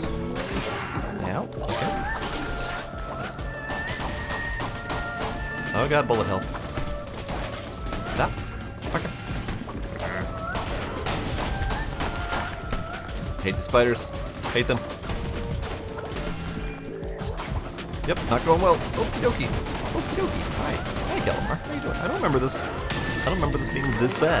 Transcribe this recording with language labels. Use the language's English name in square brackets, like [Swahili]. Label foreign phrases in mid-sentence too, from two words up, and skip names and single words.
[English] Now, okay. Oh god, bullet hell. Stop. Okay. hate the spiders. Hate them. Yep, not going well. Okie dokie. Okie dokie. Hi. Hi, Kallamar. How you doing? I don't remember this. I don't remember this being this bad.